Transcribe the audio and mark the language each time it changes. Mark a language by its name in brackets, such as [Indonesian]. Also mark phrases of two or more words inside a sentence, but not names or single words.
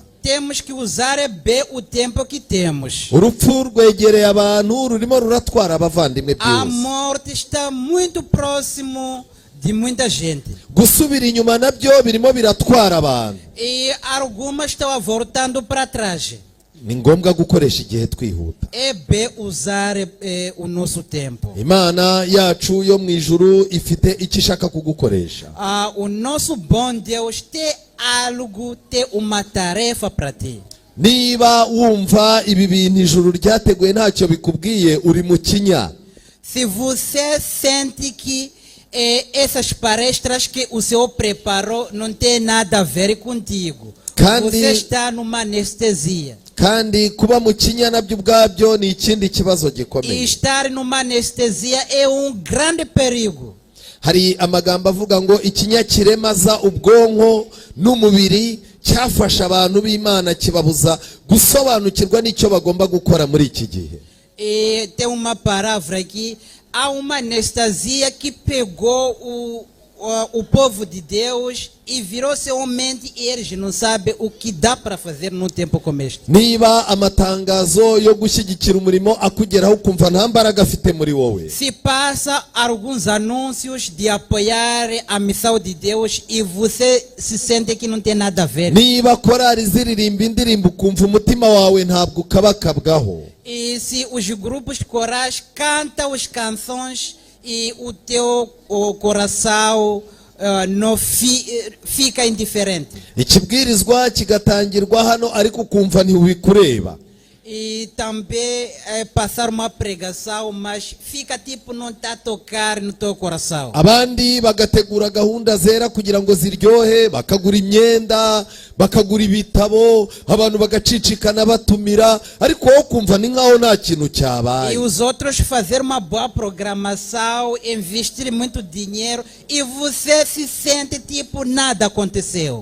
[Portuguese] Temos que usar bem o tempo que temos. [Kinyarwanda] Urupfu rwegereye abantu, rurimo ruratwara abavandimwe [Portuguese] A [Kinyarwanda] byose. [Portuguese] morte está muito próximo de muita gente. [Kinyarwanda] Gusubira inyuma nabyo birimo biratwara abantu. [Portuguese] E algumas estão voltando para trás. [Kinyarwanda] Ni ngombwa gukoresha igihe twihuta. [Portuguese] É bem usar o nosso tempo. [Kinyarwanda] Imana yacu yo mu ijuru ifite icyo ishaka kugukoresha. [Portuguese] O nosso bom Deus tem algo, tem uma tarefa para ti. [Kinyarwanda] Niba wumva ibi bintu ijuru ryateguye ntacyo bikubwiye, uri mu kinya. [Portuguese] Se você sente que essas palestras que o Senhor preparou não tem nada a ver contigo, você está numa anestesia. [Kinyarwanda] Kandi kuba mu kinya nabyo ubwabyo ni ikindi kibazo [Portuguese] E [Kinyarwanda] gikomeye. [Portuguese] estar numa anestesia é grande perigo. [Kinyarwanda] Hari amagambo avuga ngo ikinya kiremaza ubwonko n'umubiri, cyafasha abantu b'Imana kibabuza gusobanukirwa n'icyo bagomba gukora muri iki gihe. [Portuguese] E tem uma palavra aqui, há uma anestesia que pegou o povo de Deus e virou-se mente e eles não sabem o que dá para fazer num tempo como este. [Kinyarwanda] Niba amatangazo yo gushyigikira umurimo akugeraho ukumva nta mbaraga afite muri wowe. [Portuguese] Se passa alguns anúncios de apoiar a missão de Deus e você se sente que não tem nada a ver. [Kinyarwanda] Niba korari ziririmba indirimbo ukumva umutima wawe ntabwo ukabakabwaho. [Portuguese] E se os grupos corais cantam as canções e o teu coração não fica indiferente. [Kinyarwanda] Ikibwirizwa kigatangirwa hano ariko ukumva ntiwikureba. [Portuguese] E também passar uma pregação, mas fica tipo não está a tocar no teu coração. [Kinyarwanda] abandi bagategura gahunda zera kugira ngo ziryohe, bakagura imyenda, bakagura ibitabo, abantu bagacicikana batumira, ariko wowe kumva ni nkaho nta kintu cyabaye. [Portuguese] E os outros fazer uma boa programação, investir muito dinheiro e você se sente tipo nada aconteceu.